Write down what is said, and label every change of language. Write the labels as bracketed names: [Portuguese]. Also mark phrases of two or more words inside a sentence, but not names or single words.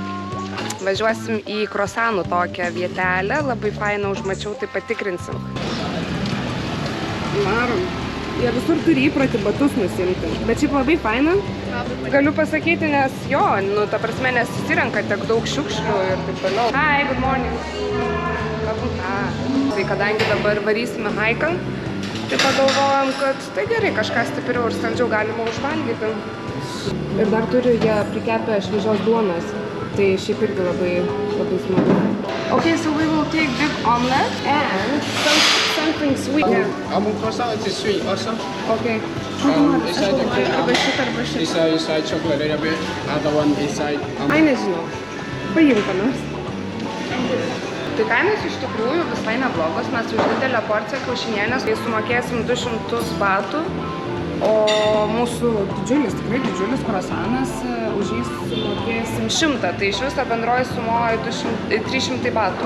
[Lithuanian] Važiuosim į Krosanų tokią vietelę. Labai fainą užmačiau, tai patikrinsim. Varom. Jie visur turi įprotį batus nusimti. Bet šiaip labai faina. Galiu pasakyti, nes jo, nu, ta prasme, nesusirenka tiek daug šiukšlių ir taip toliau. [English] Hi, good morning. [Lithuanian] Tai kadangi dabar varysime haiką, tai pagalvojom, kad tai gerai, kažką stipriau ir saldžiau galima užvalgyti. Ir dar turiu jie prikepę šviežios duonos. Tai šiaip irgi labai smagu. [English] Okay, so we will take big omelette and something sweet. Almond croissant, it's sweet also. Okay. Inside the cream, inside chocolate a little bit. Other one inside. [Lithuanian] Ai, nežinau. Paimk ką nors. Tai kainos iš tikrųjų visai neblogos. Mes už didelę porciją kiaušinienės tai sumokėsim 200 batų. O mūsų tikrai didžiulis krosanas, už jį sumokėsim 100, tai iš viso bendroji sumoja 300 batų.